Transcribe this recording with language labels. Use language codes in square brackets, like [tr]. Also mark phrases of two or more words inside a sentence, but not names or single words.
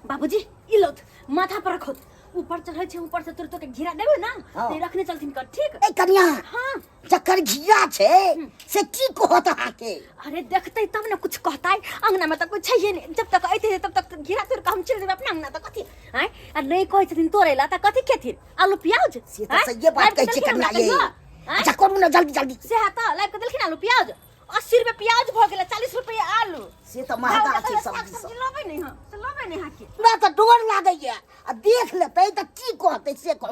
[mai] बाबूजी ई लो माथा पर रखो ऊपर चढ़े छे ऊपर से तुरंत के घेरा देबे ना ते रखने चलथिन कर ठीक ए कन्या हां चक्कर घिया छे से की कहत हाके अरे देखते तब ना कुछ कहता है अंगना में तो कुछ है नहीं जब तक आते तब तक घेरा तुर का हम चल देबे अपना अंगना तो कथि हैं आ नहीं कहै छथिन तोरेला त कथि खेथिन आलू प्याज से तो सही बात कहै छे कन्या ये अच्छा करू ना जल्दी जल्दी से हाता लाइक के देलखिन आलू प्याज 80 रुपए प्याज भ गेल 40 रुपए आलू से तो महंगा छे सब्जी सब लबे नहीं हां से लबे नहीं हाके ना तो डोर लागैया आ देख लेतै त की कहतै से कह